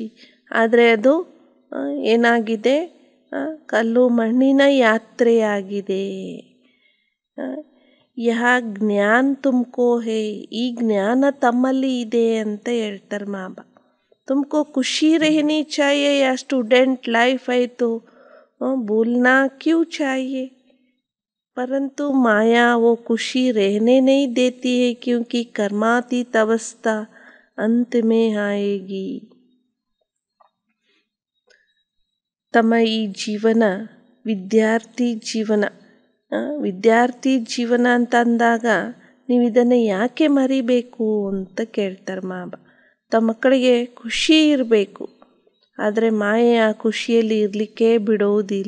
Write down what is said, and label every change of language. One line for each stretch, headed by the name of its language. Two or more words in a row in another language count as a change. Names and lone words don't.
Kannada: ಆದರೆ ಅದು ಏನಾಗಿದೆ, ಕಲ್ಲು ಮಣ್ಣಿನ ಯಾತ್ರೆಯಾಗಿದೆ.
Hindi: यह ज्ञान तुमको है,
Kannada: ಈ ಜ್ಞಾನ ತಮ್ಮಲ್ಲಿ ಇದೆ ಅಂತ ಹೇಳ್ತಾರೆ ಬಾಬಾ.
Hindi: तुमको खुशी रहनी चाहिए या
English: student life
Hindi: है तो भूलना क्यों चाहिए, परंतु माया वो खुशी रहने नहीं देती है क्योंकि कर्मातीत अवस्था अंत में आएगी.
Kannada: ತಮ್ಮ ಈ ಜೀವನ ವಿದ್ಯಾರ್ಥಿ ಜೀವನ ಅಂತ ಅಂದಾಗ ನೀವು ಇದನ್ನು ಯಾಕೆ ಮರಿಬೇಕು ಅಂತ ಕೇಳ್ತಾರೆ ಬಾಬಾ. ತಮ್ಮ ಮಕ್ಕಳಿಗೆ ಖುಷಿ ಇರಬೇಕು, ಆದರೆ ಮಾಯೆ ಆ ಖುಷಿಯಲ್ಲಿ ಇರಲಿಕ್ಕೆ ಬಿಡೋದಿಲ್ಲ.